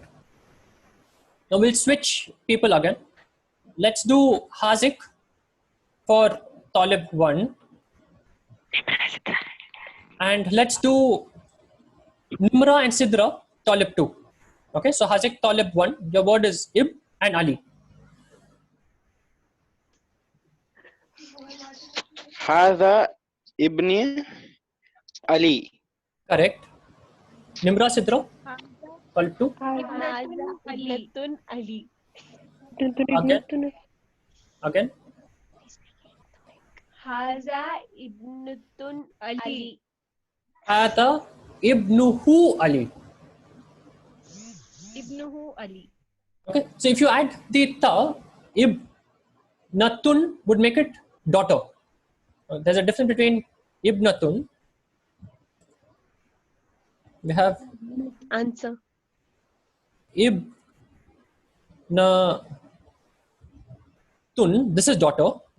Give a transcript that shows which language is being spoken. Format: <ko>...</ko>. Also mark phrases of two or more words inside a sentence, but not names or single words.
<en>Now we'll switch people again. Let's do Hazik for Talib 1. And let's do Nimra and Sidra, Talib 2. Okay, so Hazik, Talib 1. Your word is Ib and Ali.</en> <ar>هذا ابني علي.</ar> <en>Correct. Nimra, Sidra, Talib 2.</en> <ar>ابنة علي.</ar> <en>Again.</en> <ar>هذا ابنة علي. هذا ابنه علي. ابنه علي.</ar> <en>Okay, so if you add the ta, Ibnatun would make it daughter. There's a difference between Ibnatun. We have Answer. Ibnatun. This is daughter.</en>